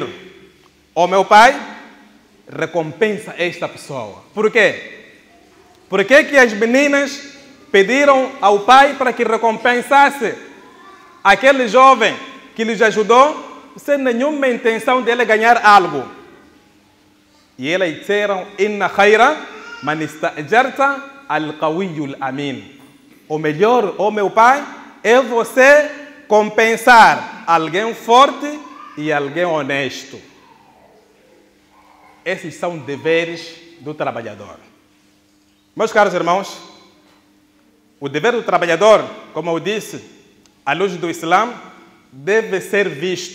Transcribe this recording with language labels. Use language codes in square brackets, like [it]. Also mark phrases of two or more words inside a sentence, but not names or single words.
[pt] Ó meu pai, recompensa esta pessoa. Por quê? Por que as meninas pediram ao pai para que recompensasse aquele jovem que lhes ajudou, sem nenhuma intenção dele ganhar algo? E eles disseram: [ar] Inna khayra man ista'jarta al-qawiyyul amin. [pt] O melhor, ó meu pai, é você compensar alguém forte e alguém honesto. Esses são deveres do trabalhador. Meus caros irmãos, o dever do trabalhador, como eu disse, à luz do Islã, deve ser visto.